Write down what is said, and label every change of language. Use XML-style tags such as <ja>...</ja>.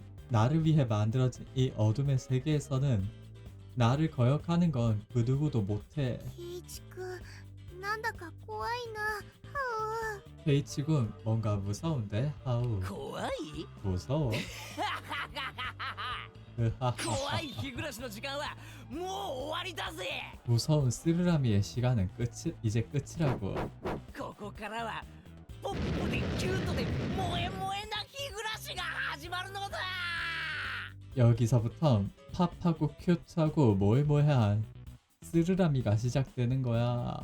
<ko>나를 위해 만들어진 이 어둠의 세계에서는 나를 거역하는 건 그 누구도 못해.</ko> <ja>圭一くんなんだか怖いなは</ja> <ko>케이치군 뭔가 무서운데? 하우</ko> <ja>怖い</ja> <ko>무서워?</ko> <ja>怖い日暮らしの時間はもう終わりだぜ</ja> <ko>무서운 스르라미의 시간은 이제 끝이라고.</ko> <ja>ここからはポップでキュートで萌え萌えな日暮らしが始まるのだ</ja> <ko>여기서부터 팝하고 큐트하고 모해모해한 스르라미가 시작되는 거야.</ko>